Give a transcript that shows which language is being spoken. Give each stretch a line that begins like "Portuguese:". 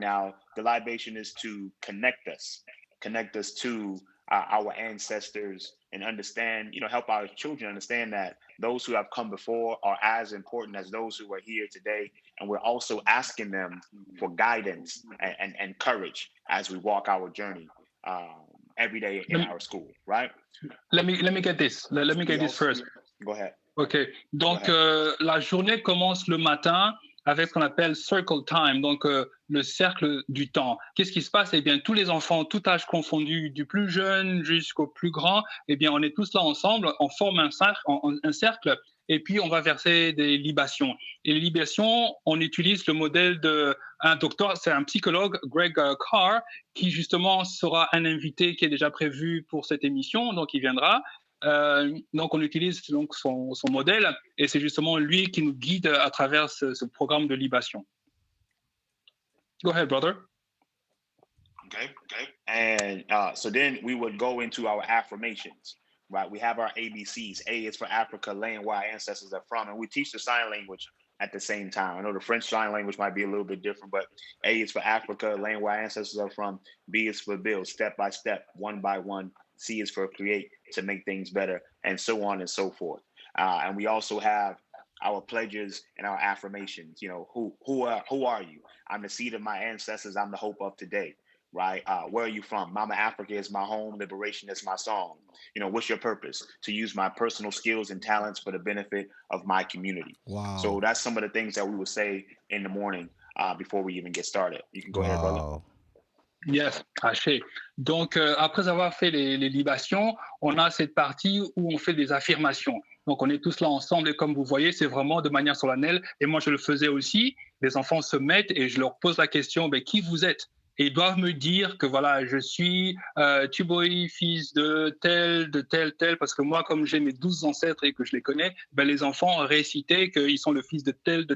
English: Now, the libation is to connect us to our ancestors and understand, help our children understand that those who have come before are as important as those who are here today. And we're also asking them for guidance and courage as we walk our journey every day in our school, right? Let me get this. Let me get this first. Go ahead. OK.
French: Donc, la journée commence le matin avec ce qu'on appelle circle time, donc le cercle du temps. Qu'est-ce qui se passe? Eh bien, tous les enfants, tout âge confondu, du plus jeune jusqu'au plus grand, eh bien, on est tous là ensemble, on forme un cercle, et puis on va verser des libations. Et les libations, on utilise le modèle d'un docteur, c'est un psychologue, Greg Carr, qui justement sera un invité qui est déjà prévu pour cette émission, donc il viendra. Donc, on utilise donc son modèle et c'est justement lui qui nous guide à travers ce programme de libation.
English: Go ahead, brother. Okay. And so then we would go into our affirmations, right? We have our ABCs. A is for Africa, land where our ancestors are from. And we teach the sign language at the same time. I know the French sign language might be a little bit different, but A is for Africa, land where our ancestors are from. B is for build, step by step, one by one. C is for create, to make things better, and so on and so forth. And we also have our pledges and our affirmations. Who are you? I'm the seed of my ancestors. I'm the hope of today, right? Where are you from? Mama Africa is my home. Liberation is my song. What's your purpose? To use my personal skills and talents for the benefit of my community. Wow. So that's some of the things that we would say in the morning before we even get started. You can go ahead, brother. Yes, haché.
French: Donc, après avoir fait les libations, on a cette partie où on fait des affirmations. Donc, on est tous là ensemble et comme vous voyez, c'est vraiment de manière solennelle. Et moi, je le faisais aussi. Les enfants se mettent et je leur pose la question, qui vous êtes? Et ils doivent me dire que voilà, je suis Tuboy, fils de tel, parce que moi, comme j'ai mes 12 ancêtres et que je les connais, les enfants récitaient qu'ils sont le fils de tel.